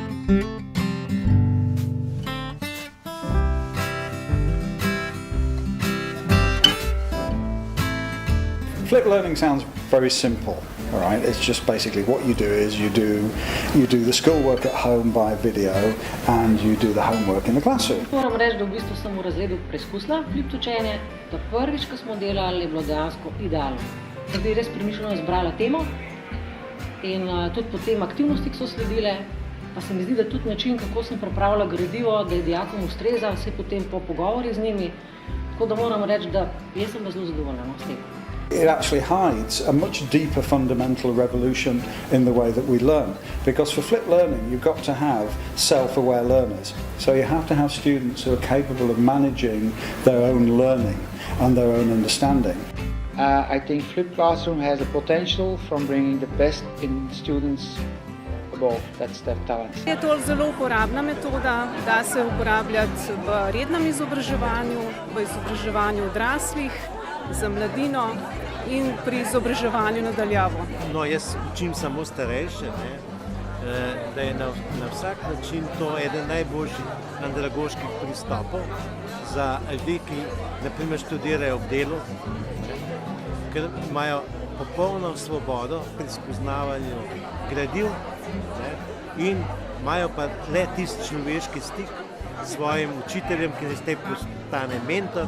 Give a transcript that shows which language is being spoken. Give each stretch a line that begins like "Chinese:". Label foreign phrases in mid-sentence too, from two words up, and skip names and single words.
English: Flip learning sounds very simple, all right? It's just basically what you do is you do the schoolwork at home by video and you do the homework in the classroom.
Slovenian: Moram reči, da v bistvu sem v razredu preizkusila flip učenje, da prvič, ko smo delali, je bilo dejansko idealno. Da bi res premišljeno izbrala temo in tudi potem aktivnosti, ki so sledile, pa se mi zdi, da tudi način, kako sem pripravila gradivo, da je dijakom ustreza, vse potem po pogovori z njimi, tako da moram reči, da jaz sem zelo zadovoljna s tem.
English: It actually hides a much deeper fundamental revolution in the way that we learn. Because for flip learning, you've got to have self-aware learners. So you have to have students who are capable of managing their own learning and their own understanding. I think Flip Classroom has a potential from bringing the best in students above. That's their talent.
Slovenian: Je to zelo uporabna metoda, da se uporabljati v rednem izobraževanju, v izobraževanju odraslih, za mladino in pri izobraževanju na daljavo. No, jaz učim samo starejše, da je na vsak način to eden najboljših andragoških pristopov za ljudi, ki naprimer študirajo ob delu, ker imajo popolno svobodo pri spoznavanju gradiv in imajo pa le tisti človeški stik s svojim učiteljem, ki zdaj postane mentor.